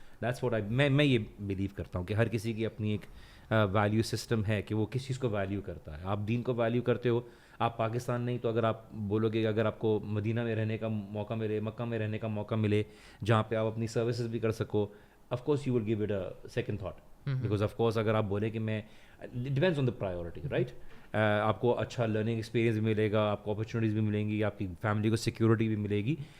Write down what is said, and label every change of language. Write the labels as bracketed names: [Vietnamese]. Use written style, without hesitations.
[English] that's what [Urdu] میں یہ blue کرتا ہوں کہ ہر کسی کی اپنی ایک ویلیو سسٹم ہے کہ وہ کس چیز کو ویلیو کرتا ہے. آپ دین کو ویلیو کرتے ہو, آپ پاکستان نہیں تو اگر آپ بولو گے کہ اگر آپ کو مدینہ میں رہنے کا موقع ملے, مکہ میں رہنے کا موقع ملے, جہاں پہ آپ اپنی سروسز بھی کر سکو, [English] of course you will give it a second thought. Because of course [Urdu] اگر آپ بولیں کہ میں, [English] it depends on the priority, right? [Urdu] آپ کو اچھا لرننگ ایکسپیرینس بھی ملے گا, آپ کو اپرچونیٹیز بھی ملیں گی, آپ کی فیملی کو سیکورٹی بھی ملے گی.